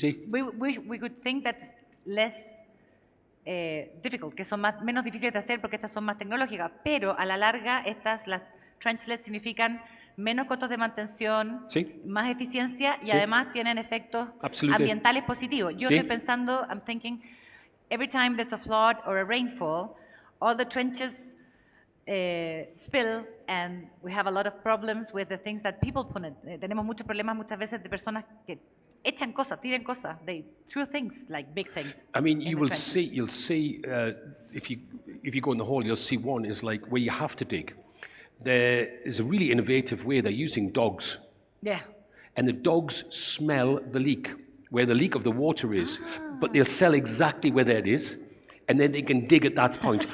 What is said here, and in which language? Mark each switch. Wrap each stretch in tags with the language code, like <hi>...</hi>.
<en>we could think that's less difficult,</en> <es>que son menos difíciles de hacer porque estas son más tecnológicas, pero a la larga las trenchless significan menos costos de mantención, más eficiencia y además tienen efectos ambientales positivos. Yo estoy pensando,</es> <en>I'm thinking, every time there's a flood or a rainfall, all the trenches spill and we have a lot of problems with the things that people put in.</en> <es>Tenemos muchos problemas muchas veces de personas que echan cosas, tiran cosas.</es> <en>They throw things, like big things. I mean, you'll see, if you go in the hall, you'll see one is like where you have to dig. There is a really innovative way they're using dogs. Yeah. And the dogs smell the leak, where the leak of the water is, but they'll sell exactly where that is, and then they can dig at that point.</en>